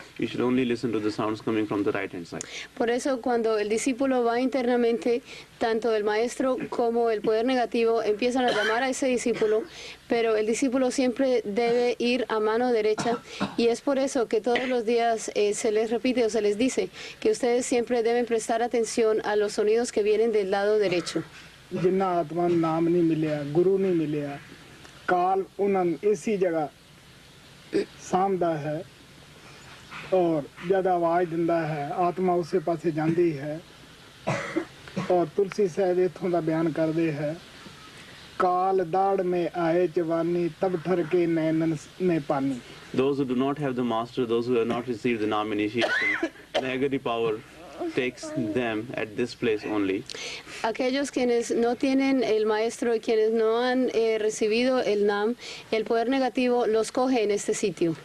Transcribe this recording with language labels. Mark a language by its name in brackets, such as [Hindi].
[English] You should only listen to the sounds coming from the right hand side. [Spanish] Por eso cuando el discípulo va internamente, tanto el maestro como el poder negativo empiezan a llamar a ese discípulo, pero el discípulo siempre debe ir a mano derecha, y es por eso que todos los días se les repite o se les dice que ustedes siempre deben prestar atención a los sonidos que vienen del lado derecho. [Punjabi] ਜਿੰਨਾ ਆਤਮਾ ਨੂੰ ਨਾਮ ਨਹੀਂ ਮਿਲਿਆ, ਗੁਰੂ ਨਹੀਂ ਮਿਲਿਆ, ਕਾਲ ਉਹਨਾਂ ਨੂੰ ਇਸੀ ਜਗ੍ਹਾ ਸਾਂਭਦਾ ਹੈ ਔਰ ਜਦ ਆਵਾਜ਼ ਦਿੰਦਾ ਹੈ ਆਤਮਾ ਉਸੇ ਪਾਸੇ ਜਾਂਦੀ ਹੈ। ਔਰ ਤੁਲਸੀ ਸਾਹਿਬ ਇੱਥੋਂ ਦਾ ਬਿਆਨ ਕਰਦੇ ਹੈ, [Hindi] ਕਾਲ ਦਾੜ ਮੇ ਆਏ ਜਵਾਨੀ ਤਬ ਠਰ ਕੇ ਨੈਣਨ ਮੇ ਪਾਨੀ। [English] Those who do not have the master, those who have not received the Nam initiation, negative power takes them at this place only. [Spanish] Aquellos quienes no tienen el maestro y quienes no han recibido el Nam, el poder negativo los coge en este sitio.